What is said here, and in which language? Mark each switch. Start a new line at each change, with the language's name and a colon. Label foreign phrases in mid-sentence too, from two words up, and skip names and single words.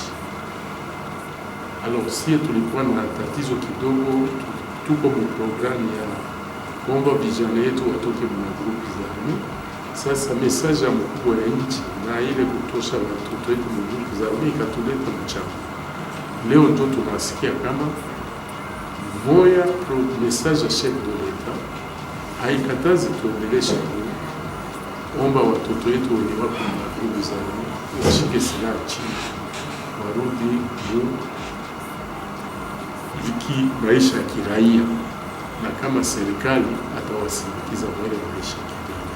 Swahili: Alors si tulikuwa na tatizo kidogo, tuko mu programu ya kuomba vijana yetu watoke mwa grupu za army. Sasa message ya mkubwa ya nchi na ile kutosha watoto wetu mu grupu za army ikatuleta mchana. Leo ndio tunasikia kama moya message ya
French: chef de l'etat
Swahili: haikatazi tuendeleshe kuomba watoto wetu wenye wako na grupu za army washike silaha chini, warudi juu maisha ya kiraia, na kama serikali atawasindikiza wale maisha ya kiraia.